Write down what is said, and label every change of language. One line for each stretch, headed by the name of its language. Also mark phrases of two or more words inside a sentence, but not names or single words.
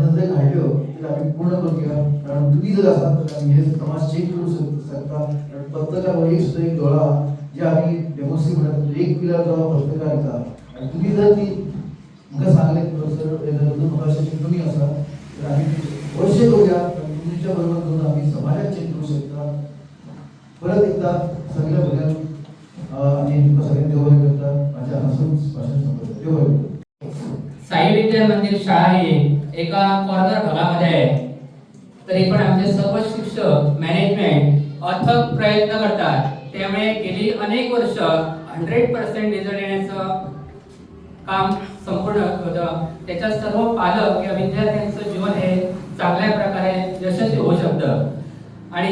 Konkani: नदरेक हाडल्यो ते आमी पूर्ण करूया कारण तुमी जर आसात तर आमी हे समाज चेंज करूं शकता कारण पत्रकार हो एक सुद्दां एक दोळा जे आमी डेमोस्ट्रेट म्हणटा एक पिलर जो पत्रकार येता आनी तुमी जर ती म्हाका सांगले सर म्हाका अशें कमी आसा तर आमी अवश्य करूया तुमच्या बरोबर करून आमी समाजाक चेंज करूं शकता परत एकदा सगळ्या भुरग्यांक आनी तुमकां सगळ्यांक देव बरें करता म्हाज्या हांगासून भाशण संपयता देव बरें
Marathi: साई विद्या मंदिर शाळा ही एका कॉर्नर भागामध्ये आहे तरी पण आमचे सर्व शिक्षक मॅनेजमेंट अथक प्रयत्न करतात त्यामुळे गेली अनेक वर्ष 100% रिझल्ट येण्याचं काम संपूर्ण होतं त्याच्यात सर्व पालक या विद्यार्थ्यांचं जीवन हे चांगल्या प्रकारे यशस्वी होऊ शकतं आणि